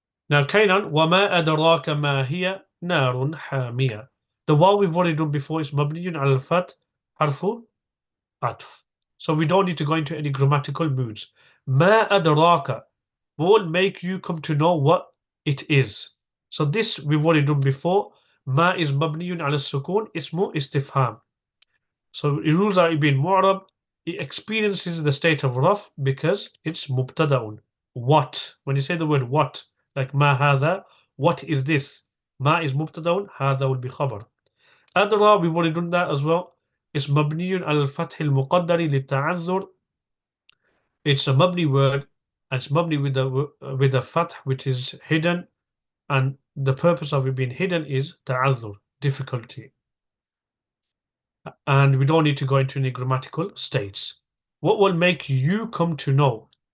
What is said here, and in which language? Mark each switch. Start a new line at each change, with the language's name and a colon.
Arabic: Now, Kainan, وَمَا أَدْرَاكَ مَا هِيَ نَارٌ حَامِيَةٌ.
English: The waw we've already done before is
Arabic: مبني على الفتح حرف عطف.
English: So we don't need to go into any grammatical moods.
Arabic: ما أدراك
English: will make you come to know what it is. So this we've already done before.
Arabic: ما
English: is
Arabic: مبني على السكون اسمه استفهام.
English: So it rules out it being mu'rab. It experiences the state of raf because it's mubtada'un. What? When you say the word what, like
Arabic: ما هذا,
English: what is this? ما is mubtada'un, هذا will be khabar. أدرى, we've already done that as well.
Arabic: It's مبني على الفتح المقدر للتعذر.
English: It's a mabni word, and it's mabni with a fath which is hidden, and the purpose of it being hidden is ta'azzur, difficulty. And we don't need to go into any grammatical states. What will make you come to know?